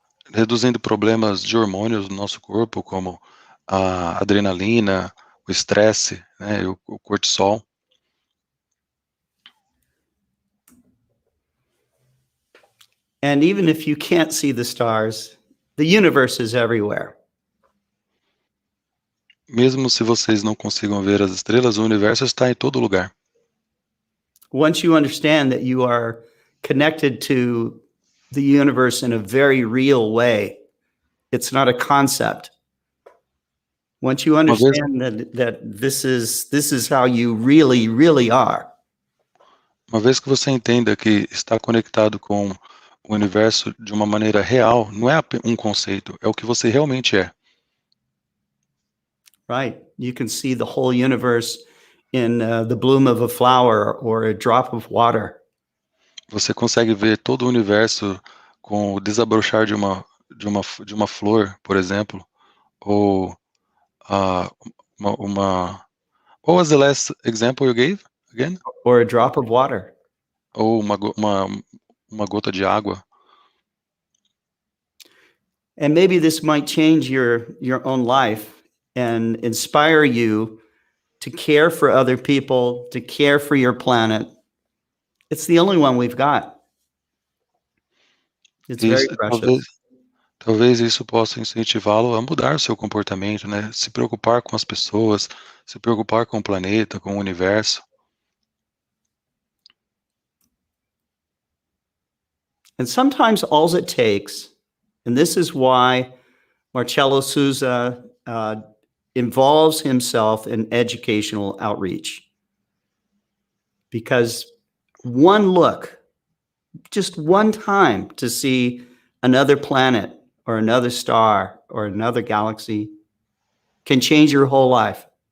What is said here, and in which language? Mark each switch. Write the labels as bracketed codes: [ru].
[pt] Reduzindo problemas de hormônios no nosso corpo, como a adrenalina, o estresse, né, o cortisol. [en] And even if you can't see the stars, the universe is everywhere. [pt] Mesmo se vocês não consigam ver as estrelas, o universo está em todo lugar. [en] Once you understand that you are connected to the universe in a very real way. It's not a concept. Once you understand that this is how you really, really are. [pt] Uma vez que você entenda que está conectado com o universo de uma maneira real, não é um conceito, é o que você realmente é. [en] Right. You can see the whole universe in the bloom of a flower or a drop of water. [pt] Você consegue ver todo o universo com o desabrochar de uma flor, por exemplo, ou [en] what was the last example you gave again? Or a drop of water. [pt] Ou uma gota de água. [en] And maybe this might change your own life and inspire you to care for other people, to care for your planet. It's the only one we've got. It's very precious. [pt] Talvez isso possa incentivá-lo a mudar o seu comportamento, né? Se preocupar com as pessoas, se preocupar com o planeta, com o universo. [en] And sometimes all it takes, and this is why Marcello Souza involves himself in educational outreach. Because one look, just one time to see another planet or another star or another galaxy can change your whole life.